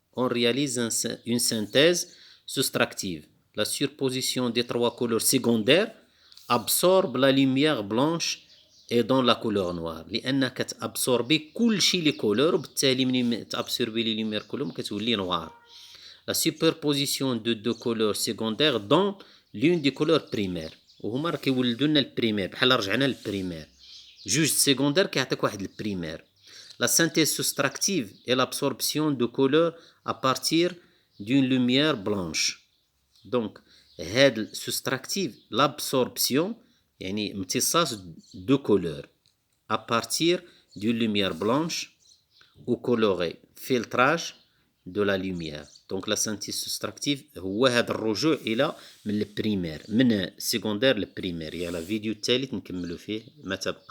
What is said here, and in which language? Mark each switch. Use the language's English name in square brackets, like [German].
[French] On réalise une synthèse soustractive. La surposition des 3 couleurs secondaires absorbe la lumière blanche et donne la couleur noire. [Arabic] لأنها كتابسوربي كلشي لي كولور وبالتالي ملي تابسوربي لي لوميير كلهم كتولي نوار. [French] La superposition de 2 couleurs secondaires donne l'une des couleurs primaires. [Arabic] وهما راه كيولدوا لنا البريمير بحال رجعنا للبريمير. جوج سيكوندير كيعطيك واحد البريمير. [French] La synthèse soustractive est l'absorption de couleurs à partir d'une lumière blanche. Donc, هاد soustractive l'absorption [Arabic] يعني امتصاص [French] de couleurs à partir d'une lumière blanche ou colorée, filtrage de la lumière. Donc la synthèse soustractive [Arabic] هو هذا الرجوع إلى من البريمير من السيكوندير للبريمير. يلا الفيديو الثالث نكملوا فيه ما تبقى.